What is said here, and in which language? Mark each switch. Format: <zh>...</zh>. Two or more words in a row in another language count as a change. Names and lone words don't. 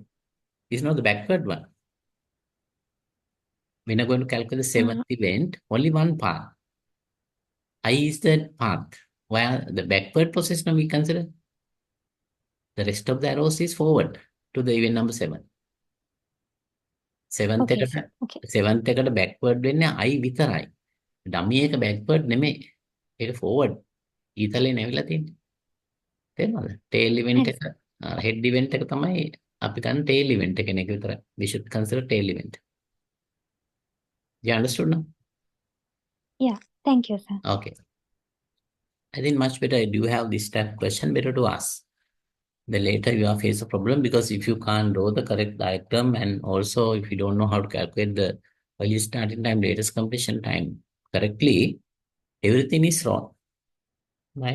<en>It's not the backward one. When I'm going to calculate the seventh event, only one path. I is the path. Via the backward process now we consider. The rest of the arrows is forward to the event number 7. Seventh Okay,</en> <si>එකට</si> <en>sir. Okay.</en> <si>seventh එකට backward වෙන්නේ I විතරයි. dummy එක backward නෙමෙයි. ඒක forward. ඊතලේ නැවිලා තියෙන්නේ. තේරුණාද?</si> <en>tail event Yes.</en> <si>එක</si> <en>head event</en> <si>එක තමයි අපි ගන්න</si> <en>tail event</en> <si>කෙනෙක් විතරයි.</si> <en>We should consider tail event. You understood now? Yeah. Thank you, sir. Okay. I think much better. Do you have this type of question? Better to ask. The later you are face a problem, because if you can't draw the correct diagram, and also if you don't know how to calculate the early starting time, latest completion time correctly, everything is wrong, right?</en>